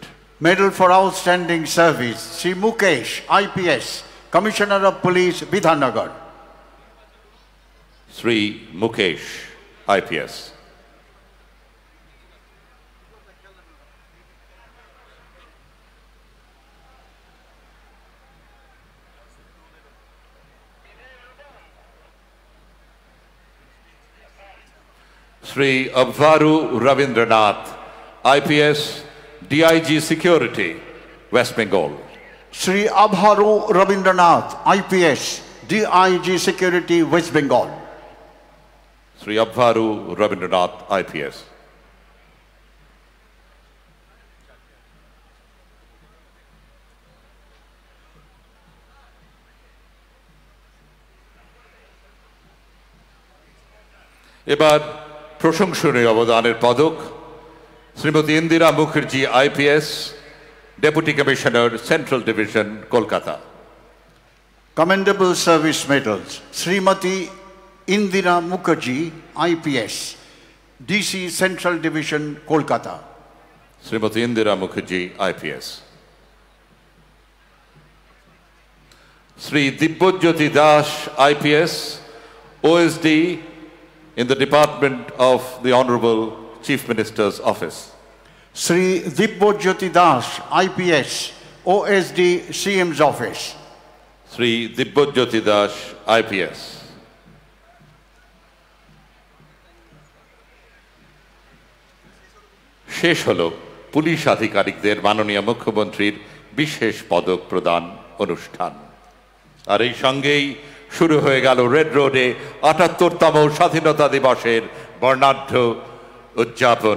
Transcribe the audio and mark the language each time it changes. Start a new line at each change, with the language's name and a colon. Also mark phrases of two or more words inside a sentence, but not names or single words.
English: Medal for outstanding service, Sri Mukesh IPS, Commissioner of Police, Bidhannagar.
Bangla: শ্রী মুকেশ আইপিএস।
English: Sri Abharu Ravindranath, IPS, DIG Security, West Bengal. Sri Abharu Ravindranath, IPS, DIG Security, West Bengal. Sri Abharu Ravindranath, IPS.
Bangla: এবার প্রশংসনীয় অবদানের পদক শ্রীমতী ইন্দিরা মুখার্জি আইপিএস,
English: Deputy Commissioner, Central Division,
Bangla: কলকাতা।
English: Commendable service medals, Srimati Indira Mukherjee IPS, DC Central Division, Kolkata.
Bangla: শ্রীমতী ইন্দিরা মুখার্জি আইপিএস। শ্রী দিব্যজ্যোতি দাস আইপিএস,
English: OSD in the Department of the Honorable Chief Minister's Office. Sri Dibbojyoti Das, IPS, OSD, CM's Office. Sri Dibbojyoti Das, IPS.
Bangla: শেষ হল পুলিশ আধিকারিকদের মাননীয় মুখ্যমন্ত্রীর বিশেষ পদক প্রদান অনুষ্ঠান। আর এই সঙ্গেই শুরু হয়ে গেল রেড রোডে ৭৮তম স্বাধীনতা দিবসের বর্ণাঢ্য উদযাপন।